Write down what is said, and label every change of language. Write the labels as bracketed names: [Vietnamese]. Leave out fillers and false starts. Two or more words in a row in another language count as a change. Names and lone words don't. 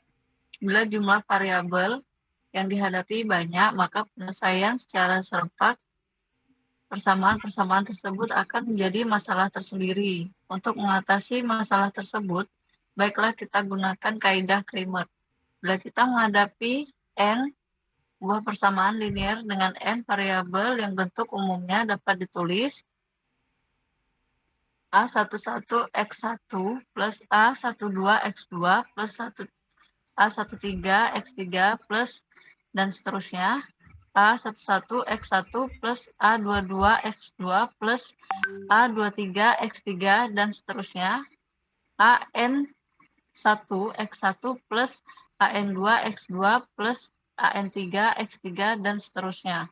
[Indonesian] Bila jumlah variabel yang dihadapi banyak, maka penyelesaian secara serempak persamaan-persamaan tersebut akan menjadi masalah tersendiri. Untuk mengatasi masalah tersebut, baiklah kita gunakan kaidah Cramer. Bila kita menghadapi n buah persamaan linier dengan n variabel yang bentuk umumnya dapat ditulis A11x1 plus A12x2 plus A13x3 plus dan seterusnya, A11x1 plus A22x2 plus A23x3 dan seterusnya, AN1x1 plus AN2x2 plus AN3x3 dan seterusnya.